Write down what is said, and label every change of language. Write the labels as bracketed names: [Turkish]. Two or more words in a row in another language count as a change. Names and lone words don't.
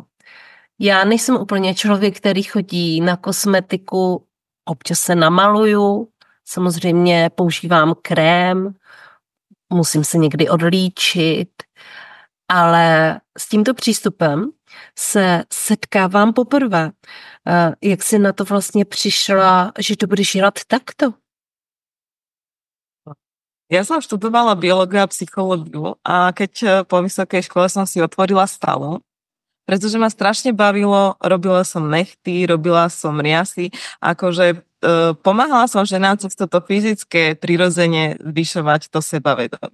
[Czech] Já nejsem úplně člověk, který chodí na kosmetiku, občas se namaluju, samozřejmě používám krém, musím se někdy odlíčit, ale s tímto přístupem se setkávám poprvé. Jak jsi na to vlastně přišla, že to budeš dělat takto? [Slovak] Ja som študovala biológiu a psychológiu a keď po vysokej škole som si otvorila salón, pretože ma strašne bavilo, robila som nechty, robila som riasy, akože pomáhala som ženám cez toto fyzické prirodzene zvyšovať to sebavedomie.